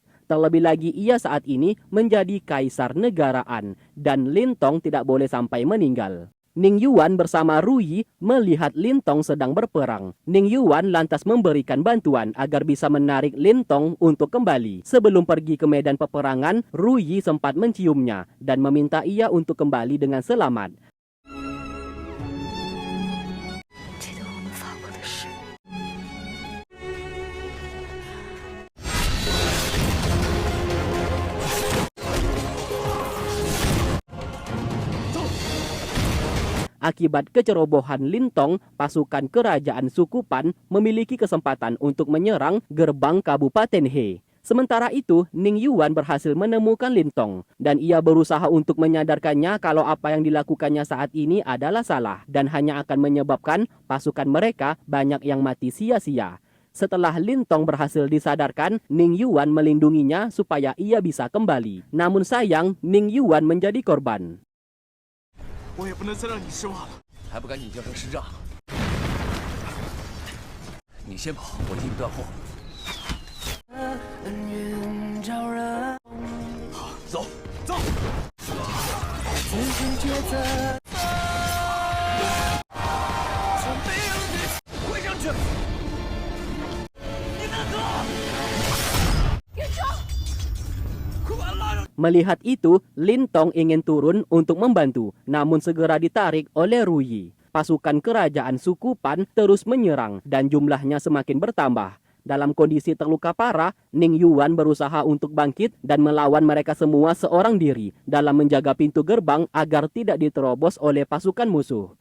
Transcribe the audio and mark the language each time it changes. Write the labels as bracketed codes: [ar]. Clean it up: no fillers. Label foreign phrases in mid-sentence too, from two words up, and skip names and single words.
[id] Terlebih lagi ia saat ini menjadi kaisar negaraan dan Lintong tidak boleh sampai meninggal. Ning Yuan bersama Ruyi melihat Lintong sedang berperang. Ning Yuan lantas memberikan bantuan agar bisa menarik Lintong untuk kembali. Sebelum pergi ke medan peperangan, Ruyi sempat menciumnya dan meminta ia untuk kembali dengan selamat. [zh] 这都我们法国的事。 [id] Akibat kecerobohan Lintong, pasukan kerajaan suku Pan memiliki kesempatan untuk menyerang gerbang Kabupaten He. Sementara itu, Ning Yuan berhasil menemukan Lintong dan ia berusaha untuk menyadarkannya kalau apa yang dilakukannya saat ini adalah salah dan hanya akan menyebabkan pasukan mereka banyak yang mati sia-sia. Setelah Lintong berhasil disadarkan, Ning Yuan melindunginya supaya ia bisa kembali. Namun sayang, Ning Yuan menjadi korban. [zh] 我也不能再让你失望了，还不赶紧交成师长？你先跑，我替你断后。好，走走。回上去。你能走？别抓！快把他拉上！ [id] Melihat itu, Lintong ingin turun untuk membantu, namun segera ditarik oleh Ruyi. Pasukan kerajaan suku Pan terus menyerang dan jumlahnya semakin bertambah. Dalam kondisi terluka parah, Ning Yuan berusaha untuk bangkit dan melawan mereka semua seorang diri dalam menjaga pintu gerbang agar tidak diterobos oleh pasukan musuh.